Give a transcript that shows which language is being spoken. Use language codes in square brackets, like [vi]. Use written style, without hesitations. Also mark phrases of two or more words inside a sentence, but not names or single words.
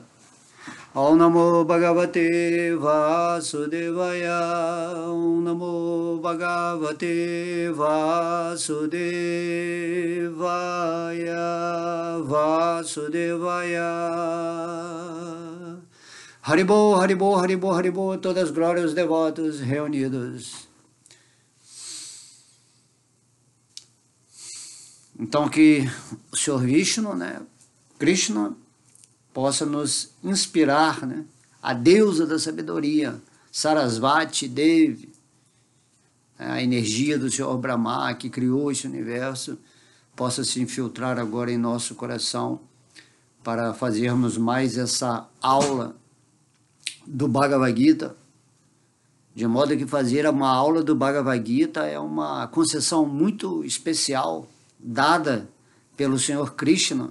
[sa] ॐ नमो भगवते वासुदेवाय, ॐ नमो भगवते वासुदेवाय. [bn] হরিবোল, হরিবোল, হরিবোল, হরিবোল, [pt] todas as glórias devotos reunidos. Então que o Senhor Vishnu, né, Krishna, possa nos inspirar, né, a deusa da sabedoria, Sarasvati Devi, a energia do Senhor Brahma que criou esse universo, possa se infiltrar agora em nosso coração para fazermos mais essa aula do Bhagavad Gita, de modo que fazer uma aula do Bhagavad Gita é uma concessão muito especial dada pelo Senhor Krishna.